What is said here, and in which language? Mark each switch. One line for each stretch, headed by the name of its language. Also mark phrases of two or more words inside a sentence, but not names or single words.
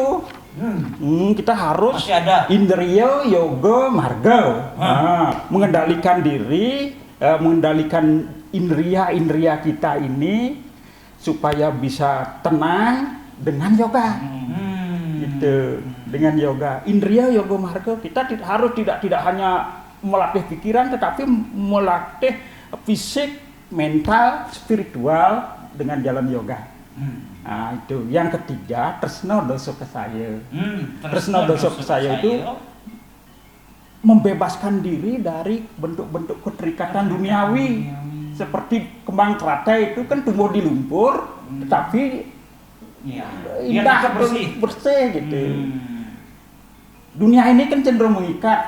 Indonesian: Kita harus
Kawi: indriya yoga marga,
Indonesian: mengendalikan diri, mengendalikan indriya kita ini supaya bisa tenang dengan yoga. Itu dengan yoga,
Kawi: indriya yoga marga
Indonesian: kita harus tidak hanya melatih pikiran, tetapi melatih fisik, mental, spiritual dengan jalan yoga. Nah, itu yang ketiga,
Kawi: tresna dosa kesaya. Tresna dosa kesaya
Indonesian: itu membebaskan diri dari bentuk-bentuk keterikatan duniawi. Seperti kembang teratai itu kan tumbuh di lumpur, tetapi indah, bersih gitu. Dunia ini kan cenderung mengikat.